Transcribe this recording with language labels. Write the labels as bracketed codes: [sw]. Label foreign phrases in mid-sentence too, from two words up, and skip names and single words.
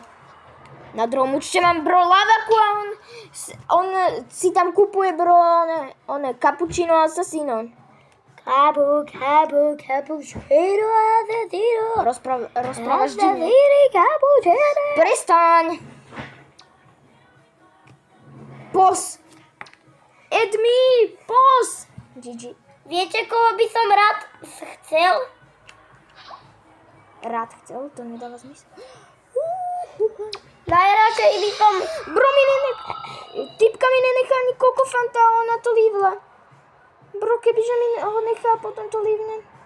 [sk] Na druhom účte mám bro lavaku a on si tam kupuje bro on cappuccino assassino. Cappuccino, assassino. Rozprávaš divne. Assassini, cappuccino. Prestaň! Pos! Edmi! Pos! GG. Viete, koho by som rád chcel? Rád chcel, to nedáva zmysel. Najradšej by som... Bro, typka mi nenechá ani kokofanta a ona to lívla. Bro, kebyže mi ho nechá, potom to lívne.